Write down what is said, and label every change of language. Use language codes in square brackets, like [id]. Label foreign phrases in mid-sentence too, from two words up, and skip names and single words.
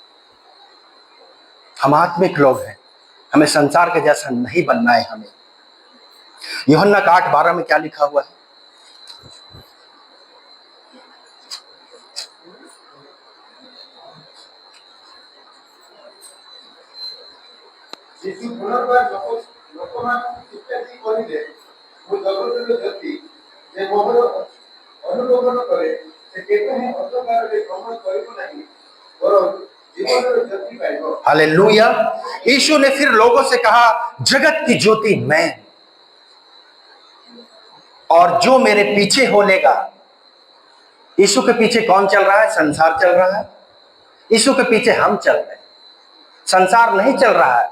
[hi] हम आत्मिक लोग हैं, हमें संसार के जैसा नहीं बनना है। हमें यूहन्ना 8:12 में क्या लिखा हुआ है? [or] यीशु पुनर्बार ଲୋକମାନଙ୍କୁ ଶିକ୍ଷାର୍ଥୀ କହିଲେ, ମୁଁ ଜଗତର ଜ୍ୟୋତି, ଯେ ମୋହର ଅନୁଗମନ କରେ ସେ କେବେ ହିଁ ଅନ୍ଧକାରରେ ଭ୍ରମଣ କରିବ ନାହିଁ, ବରଂ [hi] जीवन ज्योति पाएगा। हालेलुया। यीशु ने फिर लोगों से कहा जगत की ज्योति मैं, और जो मेरे पीछे हो लेगा। यीशु के पीछे कौन चल रहा है? संसार चल रहा है। यीशु के पीछे हम चल रहे हैं, संसार नहीं चल रहा है।